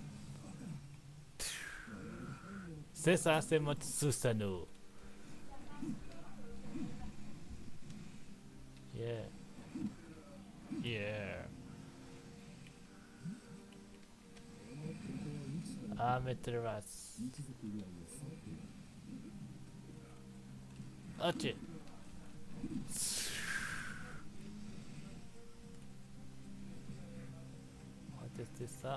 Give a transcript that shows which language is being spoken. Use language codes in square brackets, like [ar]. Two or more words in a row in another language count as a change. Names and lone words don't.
[fr] C'est ça, c'est le mode Susanoo. Yeah. Yeah. Amaterasu. Ok. On va tester ça.